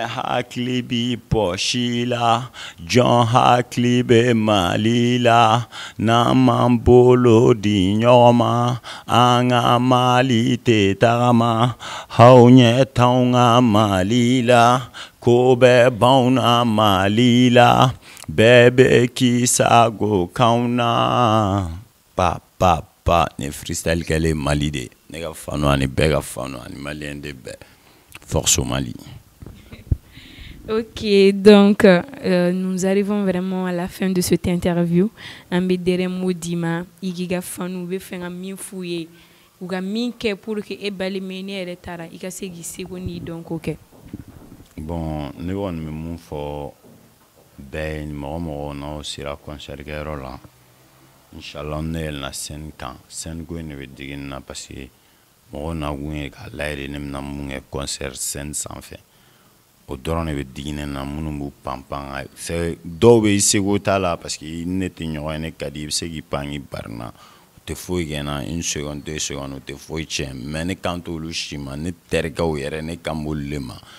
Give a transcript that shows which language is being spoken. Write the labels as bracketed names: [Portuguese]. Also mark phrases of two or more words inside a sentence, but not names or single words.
[Bambara] hakili bi pɔsi la jɔn hakili bɛ Mali la n'an m'an bolo di ɲɔgɔn ma an ka Mali tɛ tagama aw ɲɛ t'anw ka Mali la ko bɛɛ b'anw na Mali la bɛɛ bɛ k'i sago k'anw na pa ne freestyle kɛlen Mali de ne ka Fanu ani bɛɛ ka Fanu ani malien de bɛɛ [French] force au Mali. Ok, donc nous arrivons vraiment à la fin de cette interview. [Bambara] An bɛ [French] dernier mot [Bambara] d'i ma i k'i ka Fanu bɛ fɛ ka min f'u ye u ka min kɛ [French] pour que [Bambara] e balima ne yɛrɛ taara i ka se k'i seko n'i dɔnko kɛ. Bon ne kɔni bɛ mun fɔ bɛɛ ye mɔgɔ n'aw sera concert kɛyɔrɔ la [Arabic] Inch'Allah [Bambara] ne yɛlɛnna scène kan scène ko in de bɛ digi n na [French] parce que [Bambara] mɔgɔw na kun ye k'a layɛ de ne bɛna mun kɛ [French] concert scène [Bambara] sanfɛ o dɔrɔn de bɛ digi ne na minnu b'u panpan dɔw bɛ i seko t'a la [French] parce que [Bambara] ne tɛ ɲɔgɔn ye ne ka di i bɛ se k'i pan k'i bari n na o tɛ foyi kɛ n na 1 seconde 2 secondes o tɛ foyi tiɲɛ mais ne kan t'olu si ma ne terikɛw yɛrɛ ne kan b'olu le ma